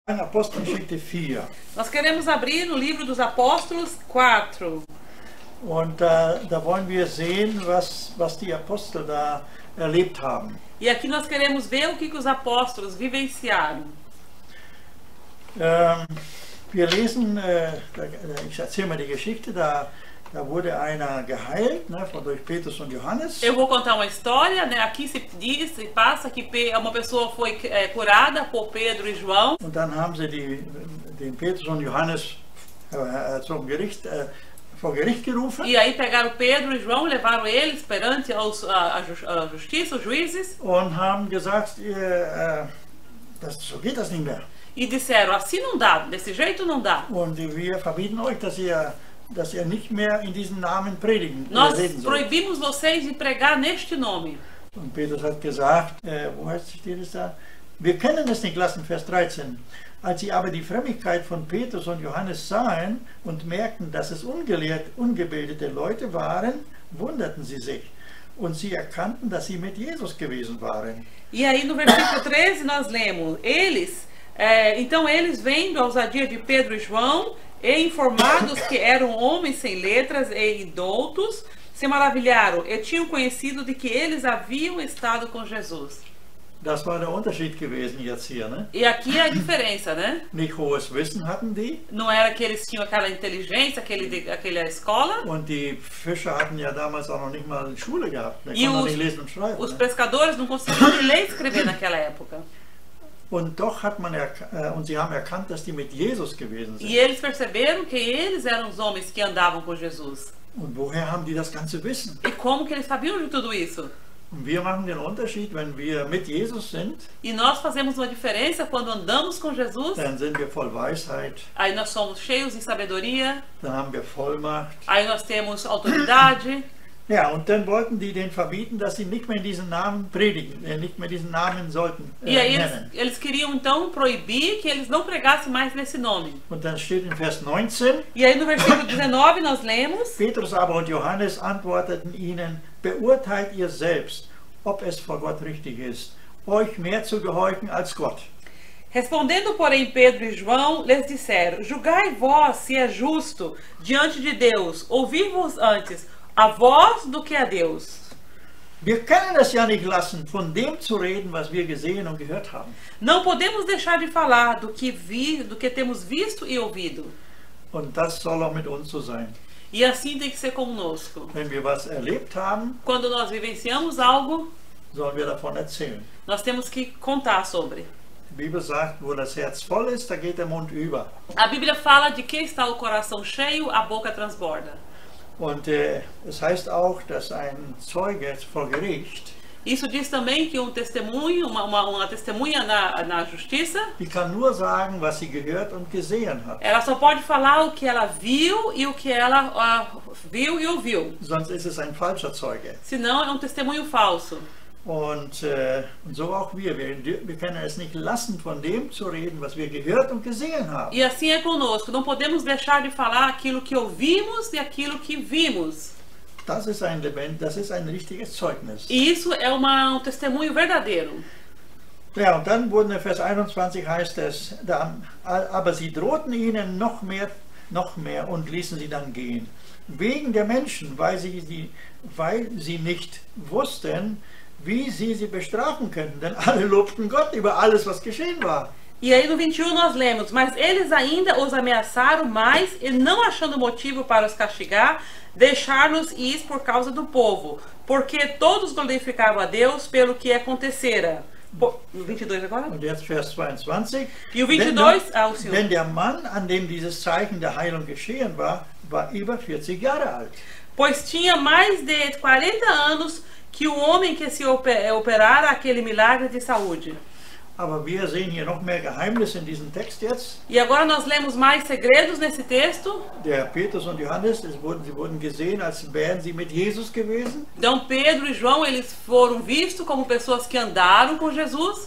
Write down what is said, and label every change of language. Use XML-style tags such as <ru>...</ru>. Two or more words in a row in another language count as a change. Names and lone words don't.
<de>Apostelgeschichte 4.</de> <pt>Nós queremos abrir no livro dos Apóstolos 4.</pt> <de>Und da wollen wir sehen, was die Apostel da erlebt haben.</de> <pt>E aqui nós queremos ver o que os apóstolos vivenciaram.</pt> <de>Wir lesen, ich erzähle mal die Geschichte, da wurde einer geheilt, ne, durch Petrus und Johannes.</de> <pt>Eu vou contar uma história, né? Aqui se passa que uma pessoa foi curada por Pedro e João.</pt> <de>Und dann haben sie den Petrus und Johannes vor Gericht gerufen.</de> <pt>E aí pegaram Pedro e João, levaram eles perante a justiça, os juízes.</pt> <de>Und haben gesagt, so geht das nicht mehr.</de> <pt>E disseram, assim não dá, desse jeito não dá.</pt> <de>Und wir verbieten euch, dass ihr nicht mehr in diesen Namen predigen.</de> <pt>Nós proibimos vocês de pregar neste nome.</pt> <de>Und Petrus hat gesagt, wo steht es da? Wir können es nicht lassen, Vers 13. Als sie aber die Frömmigkeit von Petrus und Johannes sahen und merkten, dass es ungebildete Leute waren, wunderten sie sich. Und sie erkannten, dass sie mit Jesus gewesen waren.</de> <pt>E aí no versículo 13 nós lemos, então eles vendo a ousadia de Pedro e João, e informados que eram homens sem letras e indoutos, se maravilharam e tinham conhecido de que eles haviam estado com Jesus.</pt> <de>Das war der Unterschied gewesen jetzt hier, ne?</de> <pt>E aqui é a diferença, né?</pt> <de>Nicht hohes Wissen hatten die.</de> <pt>Não era que eles tinham aquela inteligência, aquela escola.</pt> <de>Und die Fischer hatten ja damals auch noch nicht mal Schule gehabt.</de> <pt>E os pescadores não conseguiam ler e escrever naquela época.</pt> <de>Und doch und sie haben erkannt, dass die mit Jesus gewesen sind.</de> <pt>E eles perceberam que eles eram os homens que andavam com Jesus.</pt> <de>Und woher haben die das ganze Wissen?</de> <pt>E como que eles sabiam de tudo isso?</pt> <de>Und wir machen den Unterschied, wenn wir mit Jesus sind.</de> <pt>E nós fazemos uma diferença quando andamos com Jesus.</pt> <de>Dann sind wir voll Weisheit.</de> <pt>Aí nós somos cheios de sabedoria.</pt> <de>Dann haben wir Vollmacht.</de> <pt>Aí nós temos autoridade.</pt> <de>Ja, und dann wollten die denen verbieten, dass sie nicht mehr in diesen Namen predigen, nicht mehr diesen Namen sollten</de> <pt>E aí</pt> <de>nennen.</de> <pt>eles queriam então proibir que eles não pregassem mais nesse nome.</pt> <de>Und dann steht in Vers 19.</de> <pt>E aí no versículo 19 nós lemos:</pt> <de>Petrus aber und Johannes antworteten ihnen: Beurteilt ihr selbst, ob es vor Gott richtig ist, euch mehr zu gehorchen als Gott.</de> <pt>Respondendo, porém, Pedro e João lhes disseram: Julgai vós se é justo diante de Deus ouvir-vos antes a vós do que a Deus.</pt> <de>Wir können es ja nicht lassen, von dem zu reden, was wir gesehen und gehört haben.</de> <pt>Não podemos deixar de falar do que temos visto e ouvido.</pt> <de>Und das soll auch mit uns so sein.</de> <pt>E assim tem que ser conosco.</pt> <de>Wenn wir was erlebt haben,</de> <pt>quando nós vivenciamos algo,</pt> <de>sollen wir davon erzählen.</de> <pt>Nós temos que contar sobre.</pt> <de>Die Bibel sagt, wo das Herz voll ist, da geht der Mund über.</de> <pt>A Bíblia fala de que está o coração cheio, a boca transborda.</pt> <de>Und es heißt auch, dass ein Zeuge vor Gericht,</de> <pt>isso diz também que testemunho, uma testemunha na justiça,</pt> <de>die kann nur sagen, was sie gehört und gesehen hat.</de> <pt>Ela só pode falar o que ela viu e o que ela viu e ouviu.</pt> <de>Sonst ist es ein falscher Zeuge.</de> <pt>Senão é testemunho falso.</pt> <de>Und so auch wir können es nicht lassen, von dem zu reden, was wir gehört und gesehen haben.</de> <pt>E assim é conosco, não podemos deixar de falar aquilo que ouvimos e aquilo que vimos.</pt> <de>Das ist ein richtiges Zeugnis.</de> <pt>E isso é testemunho verdadeiro.</pt> <de>Ja, und dann wurden in Vers 21 heißt es, aber sie drohten ihnen noch mehr und ließen sie dann gehen. Wegen der Menschen, weil sie nicht wussten, wie sie bestrafen könnten, denn alle lobten Gott über alles, was geschehen war.</de> <pt>E aí no 21 nós lemos: Mas eles ainda os ameaçaram mais, e não achando motivo para os castigar, deixar-nos ir por causa do povo, porque todos glorificavam a Deus pelo que acontecera. No 22 agora?</pt> <de>Und jetzt Vers 22.</de> <pt>E o 22, o Senhor.</pt> <de>Denn der Mann, an dem dieses Zeichen der Heilung geschehen war über 40 Jahre alt.</de> <pt>Pois tinha mais de 40 anos que o homem que se operara aquele milagre de saúde.</pt> <de>Aber wir sehen hier noch mehr Geheimnisse in diesem Text jetzt.</de> <pt>E agora nós lemos mais segredos nesse texto.</pt> <de>Der Petrus und Johannes, sie wurden gesehen, als wären sie mit Jesus gewesen.</de> <pt>Então Pedro e João, eles foram vistos como pessoas que andaram com Jesus.</pt>